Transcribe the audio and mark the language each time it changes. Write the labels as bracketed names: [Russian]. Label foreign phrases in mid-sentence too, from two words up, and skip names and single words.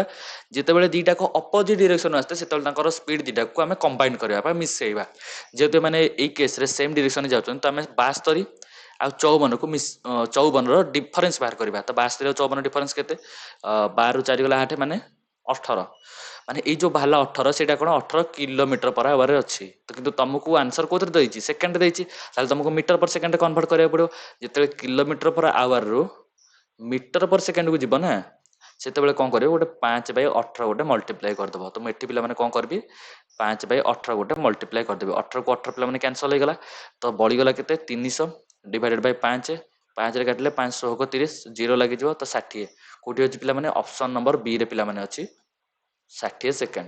[Odia] ଯେତେବେଳେ ଦିଟାକ [English] opposite direction [Odia] ଆସିଥାଏ ସେତେବେଳେ ତାଙ୍କର ସ୍ପିଡ ଦିଟାକୁ ଆମେ କମ୍ବାଇନ କରିବା ବା ମିଶେଇବା। ଯେହେତୁ ମାନେ ଏଇ କେସରେ [English] same direction [Odia] ଯାଉଛନ୍ତି ତ ଆମେ 72 ଆଉ 54କୁ 54ର ଡିଫରେନ୍ସ ବାହାର କରିବା। ତ 72 ଆଉ 54 ଡିଫରେନ୍ସ କେତେ 12 ରୁ 4 ଗଲା 8 ମାନେ 18 ମାନେ ଏଇ ଯୋଉ ବାହାରିଲା 18 ସେଇଟା କଣ 18 [English] kilometer per hour [Odia] ଅଛି। ତ କିନ୍ତୁ ତମକୁ ଆନ୍ସର କୋଉଥିରେ ଦେଇଛି ସେକେଣ୍ଡ ଦେଇଛି ତାହେଲେ ତମକୁ [English] meter per second [Odia] କନଭର୍ଟ କରିବାକୁ ପଡିବ। ଯେତେବେଳେ [English] kilometer per hour [Odia] ରୁ [English] meter per second [Odia] କୁ ଯିବ ନା ସେତେବେଳେ କଣ କରିବ ଗୋଟେ 5/18 ଗୋଟେ ମଲ୍ଟିପ୍ଲାଏ କରିଦବ। ତ ମୁଁ ଏଠି ପିଲାମାନେ କଣ କରିବି 5/18 ଗୋଟେ ମଲ୍ଟିପ୍ଲାଏ କରିଦେବି। 18 କୁ 18 ପିଲାମାନେ କ୍ୟାନସଲ ହେଇଗଲା ତ ବଳିଗଲା କେତେ 300 [English] divided by [Odia] 5 5ରେ କାଟିଲେ 5 30 ଜିରୋ ଲାଗିଯିବ ତ 60 କୋଉଠି ଅଛି ପିଲାମାନେ [English] option number B [Odia] ରେ ପିଲାମାନେ ଅଛି 60 ସେକେଣ୍ଡ।